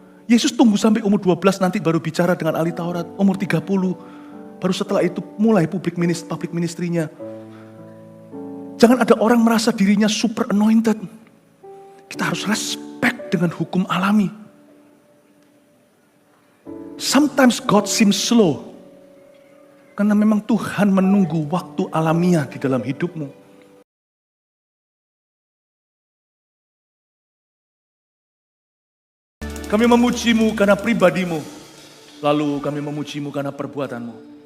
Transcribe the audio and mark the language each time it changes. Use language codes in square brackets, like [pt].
[id] Yesus tunggu sampai umur 12 nanti baru bicara dengan ahli Taurat. Umur 30, baru setelah itu mulai [en] public ministry- [id] nya. Jangan ada orang merasa dirinya [en] super anointed. [id] Kita harus respect dengan hukum alami. [en] Sometimes God seems slow. [id] Karena memang Tuhan menunggu waktu alamiah di dalam hidupmu. Kami memujimu karena pribadimu, lalu kami memujimu karena perbuatanmu.